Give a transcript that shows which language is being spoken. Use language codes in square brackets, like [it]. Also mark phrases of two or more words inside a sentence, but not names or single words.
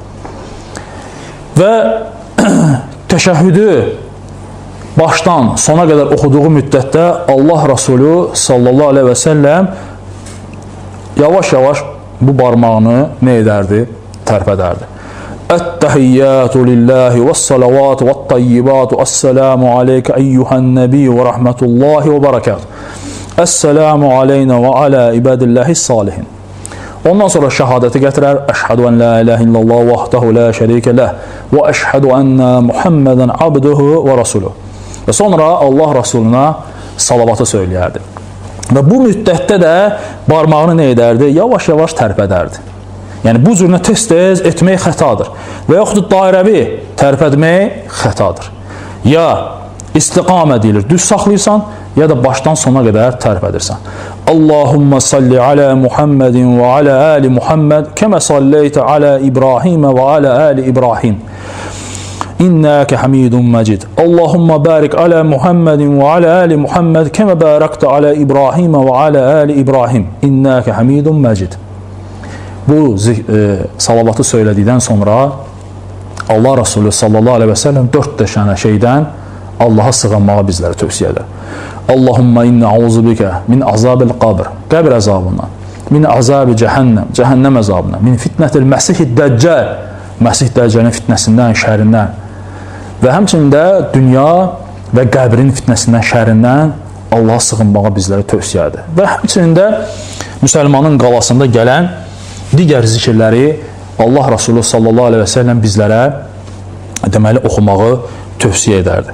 [az] Və təşəhhüdü başdan sona qədər oxuduğu müddətdə Allah Resulü [ar] صلى الله عليه وسلم [az] yavaş-yavaş bu barmağını nə edərdi? Tərpədərdi. [ar] التحيات لله والصلوات والطيبات السلام عليك أيها النبي ورحمة الله وبركاته السلام علينا وعلى عباد الله الصالحين. [az] Ondan sonra şəhadəti gətirər. [ar] أشهد أن لا إله إلا الله وحده لا شريك له وأشهد أن محمدا عبده ورسوله. [az] Və sonra Allah Rasuluna salavatı söyləyərdi. Və bu müddətdə də barmağını nə edərdi? Yavaş-yavaş tərpədərdi. Yəni bu cürünə tez-tez etmək xətadır. Və yaxud da dairəvi tərpədmək xətadır. Ya istiqamə deyilir, düz saxlayırsan, ya da başdan sona qədər tərpədirsən. [ar] اللهم صل على محمد وعلى آل محمد كما صليت على إبراهيم وعلى آل إبراهيم. إنك حميد مجيد. اللهم بارك على محمد وعلى آل محمد كما باركت على إبراهيم وعلى آل إبراهيم. إنك حميد مجيد. [az] Bu salavatı söylədikdən sonra Allah Resulü [ar] صلى الله عليه وسلم [az] 4 dənə şeydən Allaha sığınmağı bizlərə tövsiyə edir. [ar] اللهم إني أعوذ بك من عذاب القبر, [az] qəbr əzabından, [ar] من عذاب جهنم, [az] cəhənnəm əzabından, [ar] من فتنة المسيح الدجال, [az] Məsih Dəccalın fitnəsindən, şərindən və həmçinin də dünya və qəbrin fitnəsindən, şərindən Allaha sığınmağı bizlərə tövsiyə edir. Və həmçinin də müsəlmanın qalasında gələn digər zikirləri Allah Resulü [ar] صلى الله عليه وسلم [az] bizlərə deməli oxumağı tövsiyə edərdi.